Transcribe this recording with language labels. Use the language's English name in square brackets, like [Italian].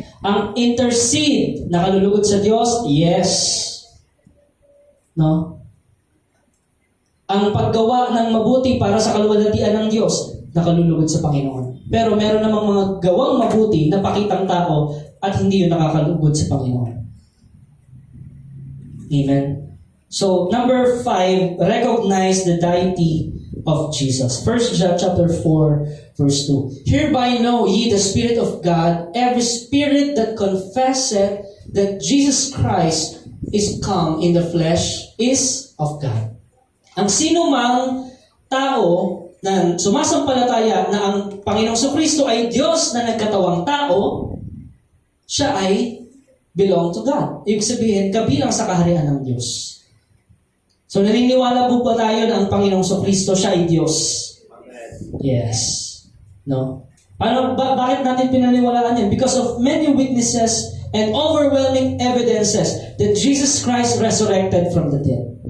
[Filipino] Ang intercede, nakalulugod sa Diyos? [English] Yes. No? [Filipino] Ang paggawa ng mabuti para sa kaluwalhatian ng Diyos, nakalulugod sa Panginoon. Pero meron namang mga gawang mabuti na pakitang tao at hindi yun nakakalugod sa Panginoon. Amen? [English] So, number 5, recognize the deity of Jesus. 1 John chapter 4, verse 2. Hereby know ye the Spirit of God, every spirit that confesseth that Jesus Christ is come in the flesh is of God. [Filipino] Ang sino mang tao na sumasampalataya na ang Panginoong Kristo ay Diyos na nagkatawang tao, siya ay [English] belong to God. [Filipino] Ibig sabihin, kabilang sa kaharian ng Diyos. So naniniwala po ba tayo na ang Panginoong Kristo siya ay Diyos? Amen. [English] Yes. No? [Filipino] Bakit natin pinaniwalaan yan? [English] Because of many witnesses and overwhelming evidences that Jesus Christ resurrected from the dead.